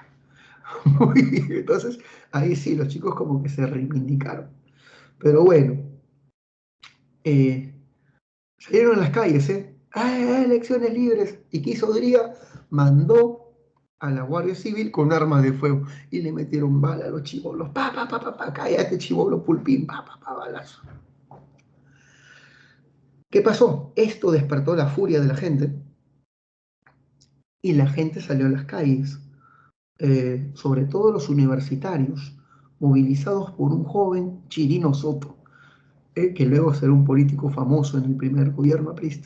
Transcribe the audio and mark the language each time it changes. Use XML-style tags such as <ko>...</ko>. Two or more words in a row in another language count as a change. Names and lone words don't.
<es>Muy bien, entonces ahí sí, los chicos como que se reivindicaron. Pero bueno, salieron a las calles, elecciones libres. ¿Y qué hizo Odría? Mandó a la Guardia Civil con armas de fuego y le metieron bala a los chibolos. Pa, pa, pa, pa, pa, cállate, chibolo pulpín, pa, pa, pa, balazo. ¿Qué pasó? Esto despertó la furia de la gente y la gente salió a las calles, sobre todo los universitarios, movilizados por un joven Chirino Soto, que luego será un político famoso en el primer gobierno aprista.</es>